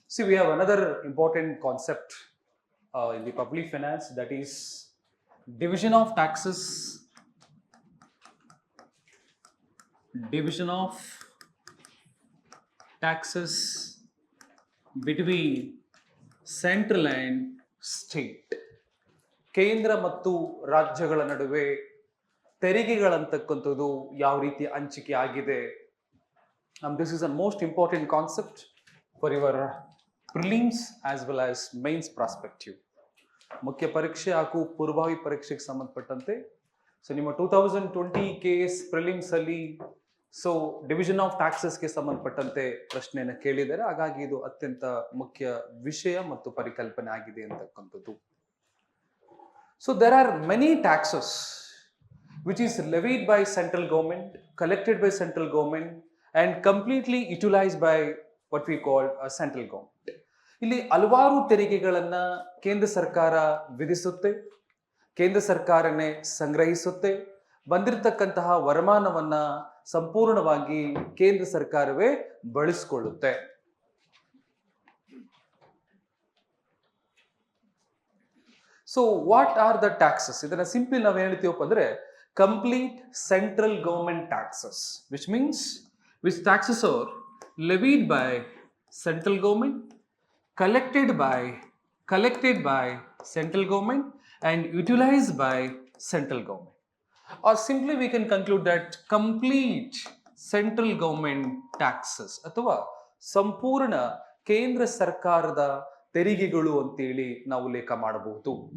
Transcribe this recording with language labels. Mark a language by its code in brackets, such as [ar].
[en] See, we have another important concept in the public finance, that is division of taxes, division of taxes between central and state. [kn] ಕೇಂದ್ರ ಮತ್ತು ರಾಜ್ಯಗಳ ನಡುವೆ ತೆರಿಗೆಗಳಂತಕ್ಕಂಥದ್ದು ಯಾವ ರೀತಿ ಹಂಚಿಕೆ ಆಗಿದೆ. [en] This is a most important concept for your prelims as well as mains perspective. [kn] ಮುಖ್ಯ ಪರೀಕ್ಷೆ ಹಾಗೂ ಪೂರ್ವಭಾವಿ ಪರೀಕ್ಷೆಗೆ ಸಂಬಂಧಪಟ್ಟಂತೆ ಸೊ ನಿಮ್ಮ 2020 KS ಪ್ರಿಲಿಮ್ಸ್ ಅಲ್ಲಿ ಸೊ ಡಿವಿಷನ್ ಆಫ್ ಟ್ಯಾಕ್ಸಸ್ಗೆ ಸಂಬಂಧಪಟ್ಟಂತೆ ಪ್ರಶ್ನೆಯನ್ನು ಕೇಳಿದ್ದಾರೆ. ಹಾಗಾಗಿ ಇದು ಅತ್ಯಂತ ಮುಖ್ಯ ವಿಷಯ ಮತ್ತು ಪರಿಕಲ್ಪನೆ ಆಗಿದೆ ಅಂತಕ್ಕಂಥದ್ದು. [en] So there are many taxes which is levied by central government, collected by central government and completely utilized by what we call a central government. [kn] ಇಲ್ಲಿ ಹಲವಾರು ತೆರಿಗೆಗಳನ್ನ ಕೇಂದ್ರ ಸರ್ಕಾರ ವಿಧಿಸುತ್ತೆ, ಕೇಂದ್ರ ಸರ್ಕಾರನೇ ಸಂಗ್ರಹಿಸುತ್ತೆ. ಬಂದಿರತಕ್ಕಂತಹ ವರಮಾನವನ್ನ ಸಂಪೂರ್ಣವಾಗಿ ಕೇಂದ್ರ ಸರ್ಕಾರವೇ ಬಳಸಿಕೊಳ್ಳುತ್ತೆ. [en] So what are the taxes? [kn] ಇದನ್ನ ಸಿಂಪಲ್ ನಾವು ಹೇಳ್ತೀವಪ್ಪ ಅಂದ್ರೆ [en] Complete central government taxes, which means which taxes are levied by central government, collected by central government and utilized by central government. Or simply we can conclude that complete central government taxes [kn] ಅಥವಾ ಸಂಪೂರ್ಣ ಕೇಂದ್ರ ಸರ್ಕಾರದ ತೆರಿಗೆಗಳು ಅಂತೇಳಿ ನಾವು ಲೇಖ ಮಾಡಬಹುದು.